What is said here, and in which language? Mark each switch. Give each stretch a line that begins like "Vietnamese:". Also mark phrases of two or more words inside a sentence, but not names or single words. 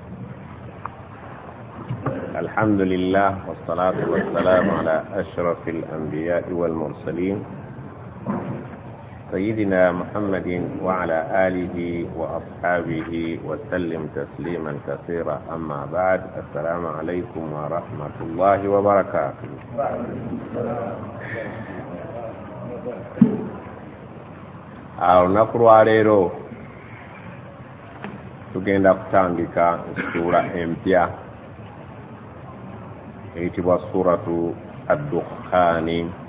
Arabic: الحمد لله والصلاة والسلام على أشرف الأنبياء والمرسلين سيدنا محمد وعلى آله وأصحابه وسلم تسليما كثيرا. أما بعد، السلام عليكم ورحمة الله وبركاته.
Ganda: Olunaku leero tugenda kutandika sura empya eyitibwa suratu ad-Dukhan.